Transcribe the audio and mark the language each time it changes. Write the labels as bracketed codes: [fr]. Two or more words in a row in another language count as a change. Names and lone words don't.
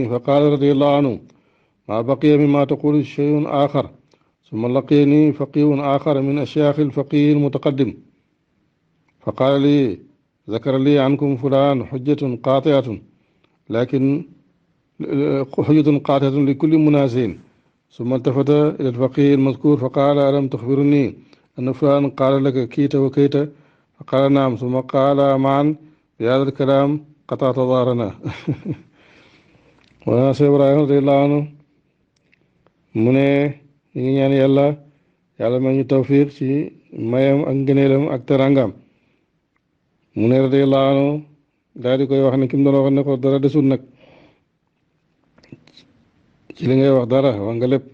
[ar] فقال رضي الله عنه ما بقي مما تقول شيء آخر ثم لقيني فقيه آخر من أشياخ الفقيه المتقدم فقال لي ذكر لي عنكم فلان حجة قاطعة لكل منازين. ثم التفت إلى الفقيه المذكور فقال ألم تخبرني أن فلان قال لك كيت وكيت؟ فقال نعم. ثم قال معا بهذا الكلام قطعت ظهرنا. وأنا شيخ إبراهيم رضي الله عنه [wo] mu ne ñu ngi ñaan yàlla ma ñu tawfiq ci mayam ak ngëneelam ak terangam. mu ne [ar] رضي الله عنه [wo] daal di koy wax ne ki mu doon wax ne ko dara desul nag ci li ngay wax dara wax nga lépp.